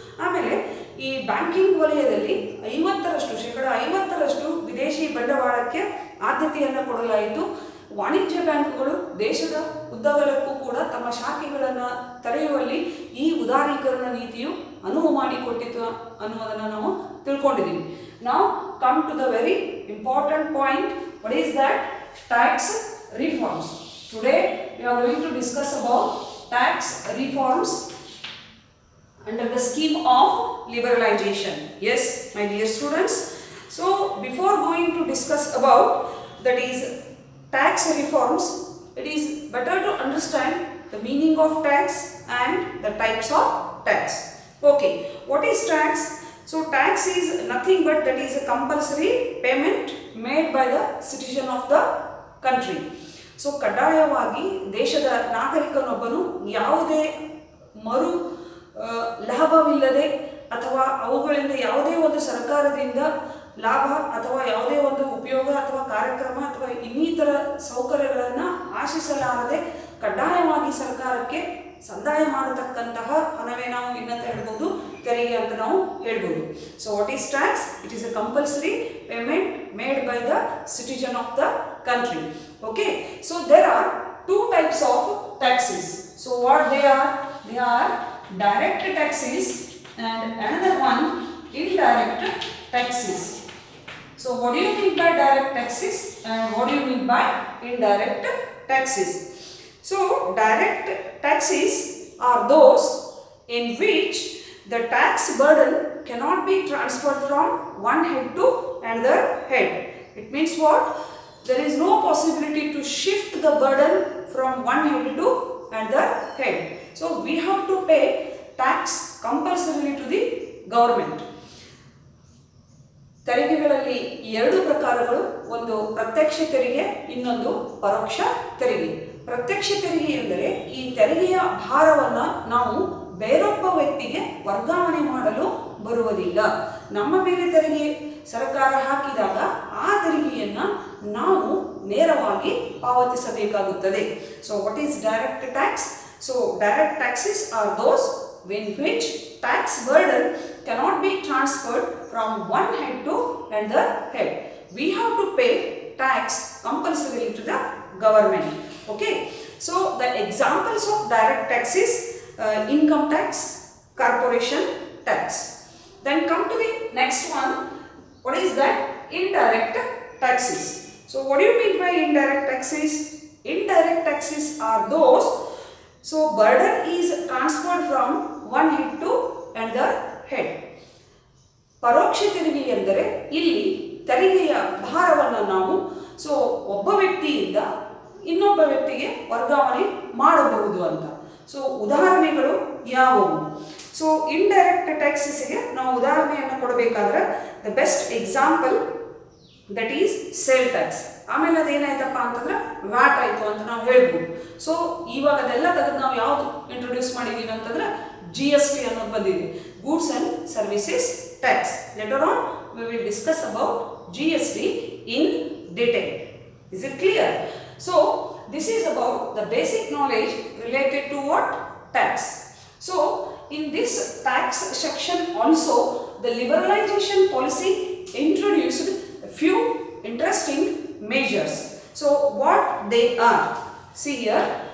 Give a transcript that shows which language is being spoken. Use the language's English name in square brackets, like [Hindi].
[Kannada] ಆಮೇಲೆ ಈ ಬ್ಯಾಂಕಿಂಗ್ ವಲಯದಲ್ಲಿ 50% ವಿದೇಶಿ ಬಂಡವಾಳಕ್ಕೆ ಆದ್ಯತೆಯನ್ನು ಕೊಡಲಾಯಿತು. ವಾಣಿಜ್ಯ ಬ್ಯಾಂಕುಗಳು ದೇಶದ ಉದ್ದಗಲಕ್ಕೂ ಕೂಡ ತಮ್ಮ ಶಾಖೆಗಳನ್ನು ತೆರೆಯುವಲ್ಲಿ ಈ ಉದಾರೀಕರಣ ನೀತಿಯು ಅನುವು ಮಾಡಿಕೊಟ್ಟಿತು ಅನ್ನುವುದನ್ನು ನಾವು ತಿಳ್ಕೊಂಡಿದ್ದೀವಿ. [English] Now come to the very important point. What is that? Tax reforms. Today we are going to discuss about tax reforms under the scheme of liberalization. Yes, my dear students. So before going to discuss about that is tax reforms, it is better to understand the meaning of tax and the types of tax. Okay, what is tax? So tax is nothing but that is a compulsory payment made by the citizen of the country. [Kannada] So ಕಡ್ಡಾಯವಾಗಿ ದೇಶದ ನಾಗರಿಕನೊಬ್ಬನು ಯಾವುದೇ ಮರು ಲಾಭವಿಲ್ಲದೆ ಅಥವಾ ಅವುಗಳಿಂದ ಯಾವುದೇ ಒಂದು ಸರ್ಕಾರದಿಂದ ಲಾಭ ಅಥವಾ ಯಾವುದೇ ಒಂದು ಉಪಯೋಗ ಅಥವಾ ಕಾರ್ಯಕ್ರಮ ಅಥವಾ ಇನ್ನಿತರ ಸೌಕರ್ಯಗಳನ್ನು ಆಶಿಸಲಾರದೆ ಕಡ್ಡಾಯವಾಗಿ ಸರ್ಕಾರಕ್ಕೆ ಸಂದಾಯ ಮಾಡತಕ್ಕಂತಹ ಹಣವೇ ನಾವು ಏನಂತ ಹೇಳ್ಬೋದು, ತೆರಿಗೆ ಅಂತ ನಾವು ಹೇಳ್ಬೋದು. [English] So what is tax? It is a compulsory payment made by the citizen of the country. Okay, so there are two types of taxes. So what they are? They are direct taxes and another one indirect taxes. So what do you mean by direct taxes and what do you mean by indirect taxes? So direct taxes are those in which the tax burden cannot be transferred from one head to another head. It means what? There is no possibility to shift the burden from one head to another head. So we have to pay tax compulsorily to the government. [Kannada] ತೆರಿಗೆಗಳಲ್ಲಿ ಎರಡು ಪ್ರಕಾರಗಳು, ಒಂದು ಪ್ರತ್ಯಕ್ಷ ತೆರಿಗೆ, ಇನ್ನೊಂದು ಪರೋಕ್ಷ ತೆರಿಗೆ. ಪ್ರತ್ಯಕ್ಷ ತೆರಿಗೆ ಎಂದರೆ ಈ ತೆರಿಗೆಯ ಭಾರವನ್ನು ನಾವು ಬೇರೊಬ್ಬ ವ್ಯಕ್ತಿಗೆ ವರ್ಗಾವಣೆ ಮಾಡಲು ಬರುವುದಿಲ್ಲ. ನಮ್ಮ ಮೇಲೆ ತೆರಿಗೆ ಸರ್ಕಾರ ಹಾಕಿದಾಗ ಆ ತೆರಿಗೆಯನ್ನು ನಾವು ನೇರವಾಗಿ ಪಾವತಿಸಬೇಕಾಗುತ್ತದೆ. [English] So what is direct tax? So direct taxes are those in which tax burden cannot be transferred from one head to another head. We have to pay tax compulsorily to the government. Okay, so the examples of direct taxes, income tax, corporation tax. Then come to the next one. What is that? Indirect taxes. So what do you mean by indirect taxes? Indirect taxes are those, so burden is transferred from one head to another head. [Kannada] ಪರೋಕ್ಷ ತೆರಿಗೆ ಎಂದರೆ ಇಲ್ಲಿ ತೆರಿಗೆಯ ಭಾರವನ್ನು ನಾವು ಒಬ್ಬ ವ್ಯಕ್ತಿಯಿಂದ ಇನ್ನೊಬ್ಬ ವ್ಯಕ್ತಿಗೆ ವರ್ಗಾವಣೆ ಮಾಡಬಹುದು ಅಂತ. [English] so [Kannada] ಉದಾಹರಣೆಗಳು ಯಾವುವು? [English] so indirect ಟ್ಯಾಕ್ಸಸ್ಗೆ [Kannada] ನಾವು ಉದಾಹರಣೆಯನ್ನು ಕೊಡಬೇಕಾದ್ರೆ [English] The best example that is sale tax. [Kannada] ಆಮೇಲೆ ಅದೇನಾಯ್ತಪ್ಪ ಅಂತಂದ್ರೆ ವ್ಯಾಟ್ ಆಯಿತು ಅಂತ ನಾವು ಹೇಳ್ಬೋದು. ಸೊ ಇವಾಗ ಅದೆಲ್ಲ ತೆಗೆದು ನಾವು ಯಾವುದು ಇಂಟ್ರೊಡ್ಯೂಸ್ ಮಾಡಿದ್ದೀವಿ ಅಂತಂದ್ರೆ GST ಅನ್ನೋದು ಬಂದಿದೆ, goods and services tax. [English] Letter on we will discuss about GST in detail. Is it clear? So this is about the basic knowledge related to what? Tax. So in this tax section also the liberalization policy introduced a few interesting measures. So what they are? See here.